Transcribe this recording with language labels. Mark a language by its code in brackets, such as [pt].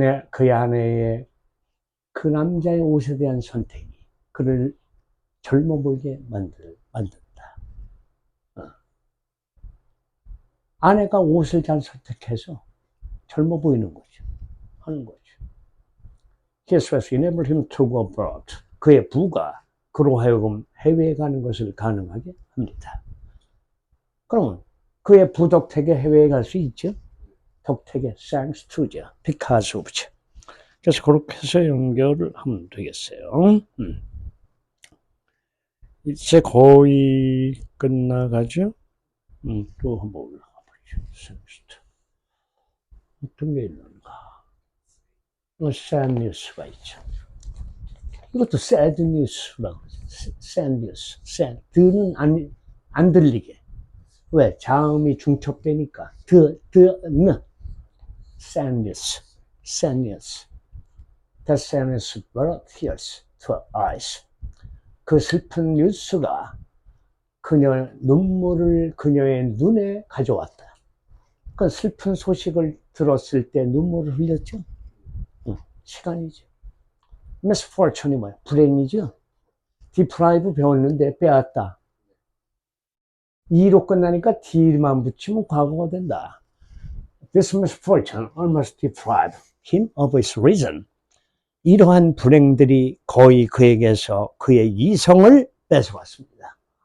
[ko] 그의 아내의 그 남자의 옷에 대한 선택이 그를 젊어 보이게 만든다. 아내가 옷을 잘 선택해서 젊어 보이는 거죠. 하는 거죠. [en] His wife enabled him to go abroad. [ko] 그의 부가 그로 하여금 해외에 가는 것을 가능하게 합니다. 그러면 그의 부 덕택에 해외에 갈 수 있죠? 덕택에 [en] thanks to [ko] 죠. [en] because of죠. [ko] 그래서 그렇게 해서 연결을 하면 되겠어요. 이제 거의 끝나가죠? 또 한번 올라가 보죠. 어떤 게 있는가? sad news가 있죠. 이것도 sad news라고 그러죠. sad news. sad. 드는 안 들리게. 왜? 자음이 중첩되니까. 는. sad news. sad news. [en] That sad news brought tears to her eyes. [ko] 그 슬픈 뉴스가 눈물을 그녀의 눈에 가져왔다. 그 슬픈 소식을 들었을 때 눈물을 흘렸죠? 시간이죠. misfortune이 뭐야? 불행이죠? deprive 배웠는데 빼앗다. E로 끝나니까 D만 붙이면 과거가 된다. [en] This misfortune almost deprived him of his reason. [ko] 이러한 불행들이 거의 그에게서 그의 이성을 뺏어왔습니다.